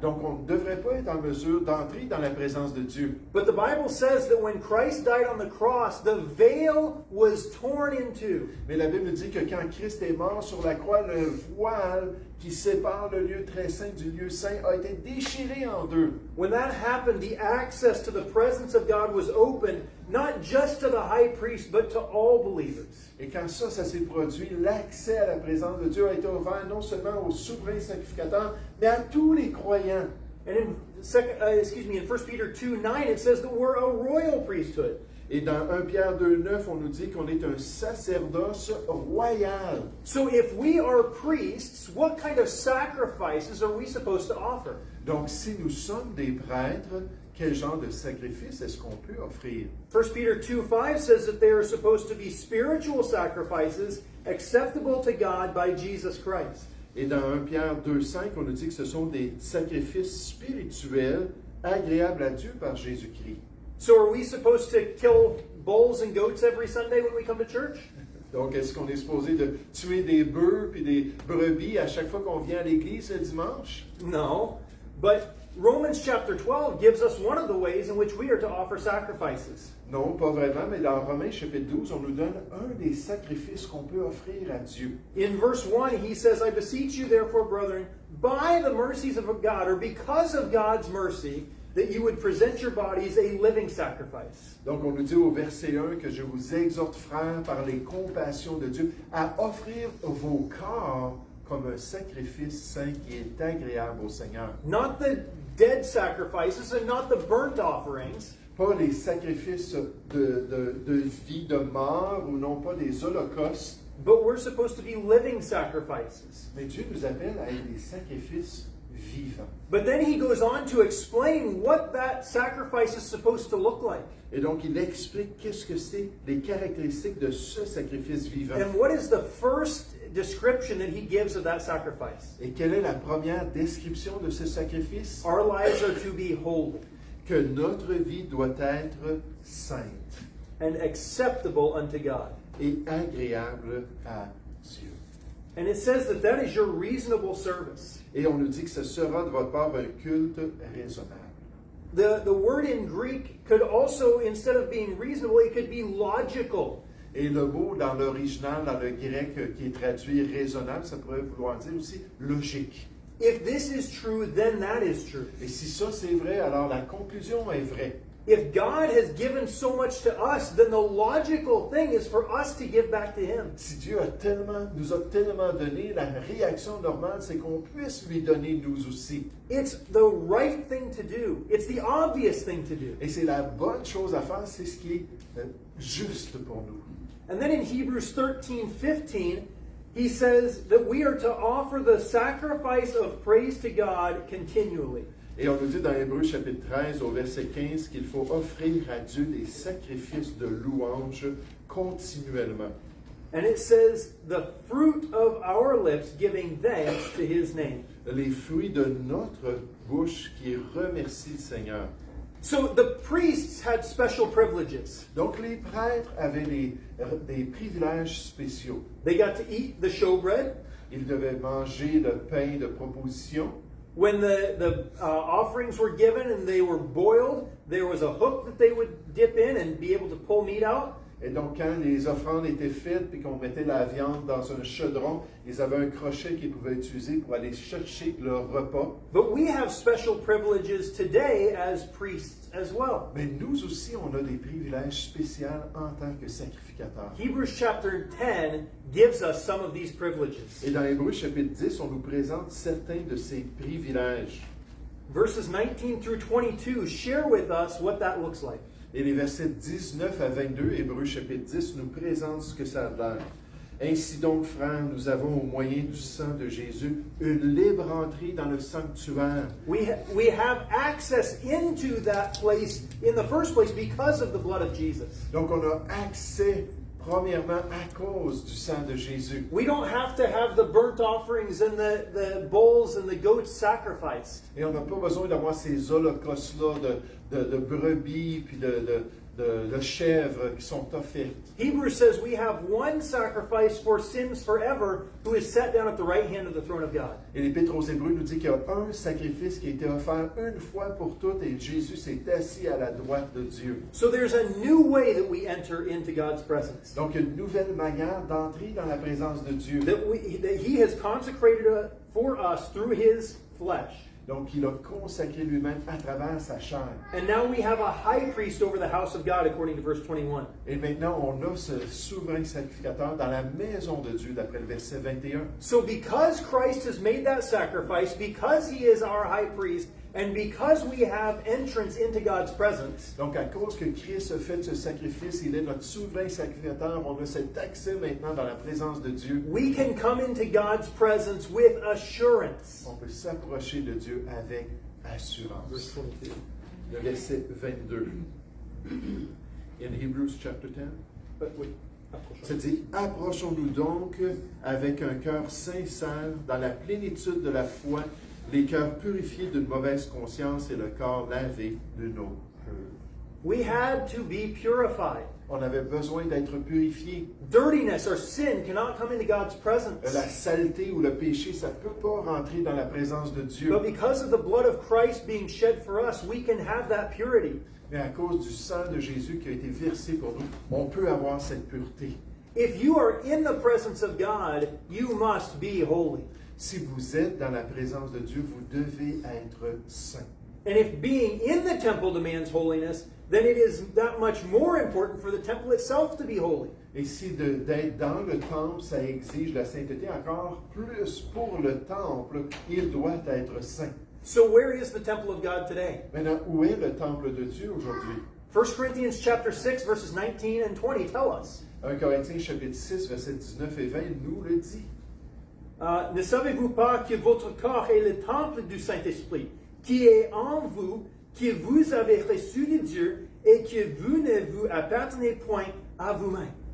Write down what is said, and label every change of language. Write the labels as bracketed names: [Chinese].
[French] Donc, on ne devrait pas être en mesure d'entrer dans la présence de Dieu. [English] But the Bible says that when Christ died on the cross, the veil was torn in two. [French] Mais la Bible dit que quand Christ est mort sur la croix, le voile qui sépare le lieu très saint du lieu saint a été déchiré en deux. [English] When that happened, the access to the presence of God was opened, not just to the high priest, but to all believers. [French] Et quand ça s'est produit, l'accès à la présence de Dieu a été ouvert non seulement aux souverains sacrificateurs, mais à tous les croyants. [English] And in 1 Peter 2:9, it says that we're a royal priesthood. [French] Et dans 1 Pierre 2,9, on nous dit qu'on est un sacerdoce royal. [English] So if we are priests, what kind of sacrifices are we supposed to offer? [French] Donc, si nous sommes des prêtres, quel genre de sacrifice est-ce qu'on peut offrir? [English] 1 Peter 2:5 says that they are supposed to be spiritual sacrifices acceptable to God by Jesus Christ. [French] Et dans 1 Pierre 2,5, on nous dit que ce sont des sacrifices spirituels agréables à Dieu par Jésus-Christ. [English] So are we supposed to kill bulls and goats every Sunday when we come to church? [French] Donc, est-ce qu'on est supposé de tuer des bœufs et des brebis à chaque fois qu'on vient à l'église le dimanche? [English] No. But Romans chapter 12 gives us one of the ways in which we are to offer sacrifices. [French] Non, pas vraiment, mais dans Romains chapitre 12, on nous donne un des sacrifices qu'on peut offrir à Dieu. [English] In verse 1, he says, I beseech you, therefore, brethren, by the mercies of God, or because of God's mercy, that you would present your bodies a living sacrifice. [French] Donc, on nous dit au verset 1 que je vous exhorte, frères, par les compassions de Dieu, à offrir vos corps comme un sacrifice saint qui est agréable au Seigneur. [English] Not the dead sacrifices and not the burnt offerings, [French] Pas les sacrifices de vie, de mort, ou non pas des holocaustes, [English] but we're supposed to be living sacrifices. [French] mais Dieu nous appelle à être des sacrifices vivants. [English] But then he goes on to explain what that sacrifice is supposed to look like. [French] Et donc, il explique qu'est-ce que c'est les caractéristiques de ce sacrifice vivant. [English] And what is the first description that he gives of that sacrifice? [French] Et quelle est la première description de ce sacrifice? [English] Our lives are to be holy [French] Que notre vie doit être sainte [English] and acceptable unto God. [French] et agréable à Dieu. [English] And it says that that is your reasonable service. [French] Et on nous dit que ce sera de votre part un culte raisonnable. [English] The word in Greek could also, instead of being reasonable, it could be logical. [French] Et le mot dans l'original, dans le grec qui est traduit raisonnable, ça pourrait vouloir dire aussi logique. [English] If this is true, then that is true. [French] Et si ça c'est vrai, alors la conclusion est vraie. [English] If God has given so much to us, then the logical thing is for us to give back to Him. [French] Si Dieu nous a tellement donné, la réaction normale, c'est qu'on puisse lui donner nous aussi. [English] It's the right thing to do. It's the obvious thing to do. [French] Et c'est la bonne chose à faire, c'est ce qui est juste pour nous. [English] And then in Hebrews 13:15, he says that we are to offer the sacrifice of praise to God continually. [French] Et on nous dit dans Hébreux chapitre 13 au verset 15 qu'il faut offrir à Dieu des sacrifices de louange continuellement. [English] And it says, the fruit of our lips giving thanks to His name. [French] Les fruits de notre bouche qui remercient le Seigneur. [English] So the priests had special privileges. [French] Donc les prêtres avaient des privilèges spéciaux. [English] They got to eat the showbread. [French] Ils devaient manger le pain de proposition. [English] When the offerings were given and they were boiled, there was a hook that they would dip in and be able to pull meat out. [French] Et donc, quand les offrandes étaient faites et qu'on mettait la viande dans un chaudron, ils avaient un crochet qu'ils pouvaient utiliser pour aller chercher leur repas. [English] But we have special privileges today as priests as well. [French] Mais nous aussi, on a des privilèges spéciaux en tant que sacrificateurs. [English] Hebrews chapter 10 gives us some of these privileges. [French] Et dans Hébreux chapitre 10, on nous présente certains de ces privilèges. [English] Verses 19 through 22 share with us what that looks like. [French] Et les versets 19 à 22, Hébreux chapitre 10, nous présentent ce que ça a l'air. Ainsi donc, frères, nous avons au moyen du sang de Jésus une libre entrée dans le sanctuaire. [English] We have access into that place in the first place because of the blood of Jesus. [French] Donc on a accès premièrement à cause du sang de Jésus. [English] We don't have to have the burnt offerings and the bulls and the goats sacrificed. [French] Et on n'a pas besoin d'avoir ces holocaustes-là de brebis puis de chèvres qui sont offertes. [English] Hebrews says we have one sacrifice for sins forever who is set down at the right hand of the throne of God. [French] Et l'Épître aux Hébreux nous dit qu'il y a un sacrifice qui a été offert une fois pour toutes et Jésus s'est assis à la droite de Dieu. [English] So there's a new way that we enter into God's presence. [French] Donc une nouvelle manière d'entrer dans la présence de Dieu. [English] That He has consecrated for us through His flesh. [French] Donc il a consacré lui-même à travers sa chair. [English] And now we have a high priest over the house of God according to verse 21. [French] Et maintenant on a ce souverain sacrificateur dans la maison de Dieu d'après le verset 21. [English] So because Christ has made that sacrifice, because He is our high priest, and because we have entrance into God's presence, [French] Donc à cause que Christ a fait ce sacrifice, il est notre souverain sacrificateur, on a cet accès maintenant dans la présence de Dieu. [English] we can come into God's presence with assurance. [French] On peut s'approcher de Dieu avec [English] Verse [French] assurance. [English] 22. [French] Le verset 22. [English] In Hebrews chapter 10. But wait. [French] Ça dit, approchons-nous donc avec un cœur sincère, dans la plénitude de la foi, les cœurs purifiés d'une mauvaise conscience et le corps lavé de nos peurs. [English] We had to be purified. [French] On avait besoin d'être purifiés. [English] Dirtiness or sin cannot come into God's presence. [French] La saleté ou le péché, ça ne peut pas rentrer dans la présence de Dieu. [English] But because of the blood of Christ being shed for us, we can have that purity. [French] Mais à cause du sang de Jésus qui a été versé pour nous, on peut avoir cette pureté. [English] If you are in the presence of God, you must be holy. [French] Si vous êtes dans la présence de Dieu, vous devez être saint. [English] And if being in the temple demands holiness, then it is that much more important for the temple itself to be holy. [French] Et si d'être dans le temple, ça exige la sainteté, encore plus pour le temple, il doit être saint. [English] So where is the temple of God today? [French] Maintenant, où est le temple de Dieu aujourd'hui? [English] 1 Corinthians chapter 6 verses 19 and 20 tell us. [French] 1 Corinthiens chapitre 6, versets 19 et 20 nous le dit. Ne savez-vous pas que votre corps est le temple du Saint-Esprit, qui est en vous, que vous avez reçu de Dieu, et que vous ne vous appartenez point à vous-même?